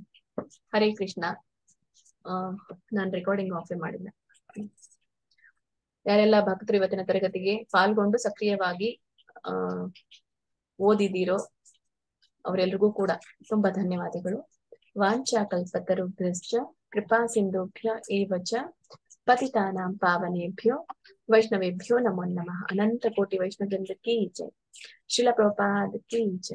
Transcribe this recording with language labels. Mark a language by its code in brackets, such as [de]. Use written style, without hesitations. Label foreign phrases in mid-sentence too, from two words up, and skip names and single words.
[sa] ಹರೇ ಕೃಷ್ಣ. [kn] ನಾನ್ [en] recording off [kn] ಮಾಡಿಲ್ಲ. ಯಾರೆಲ್ಲ ಭಕ್ತರು ಇವತ್ತಿನ ತರಗತಿಗೆ ಪಾಲ್ಗೊಂಡು ಸಕ್ರಿಯವಾಗಿ ಓದಿದಿರೋ ಅವರೆಲ್ರಿಗೂ ಕೂಡ ತುಂಬಾ ಧನ್ಯವಾದಗಳು. [sa] ವಾಂಚಾ ಕಲ್ಪತರುಭ್ಯಶ್ಚ ಕೃಪಾ ಸಿಂಧುಭ್ಯ ಏವ ಚ ಪತಿತಾನಾಂ ಪಾವನೇಭ್ಯೋ ವೈಷ್ಣವೇಭ್ಯೋ ನಮೋ ನಮಃ. [kn] ಅನಂತ ಕೋಟಿ ವೈಷ್ಣವೃಂದಕ್ಕೆ ಜೈ. ಶ್ರೀಲ ಪ್ರಭುಪಾದ [hi] की जय.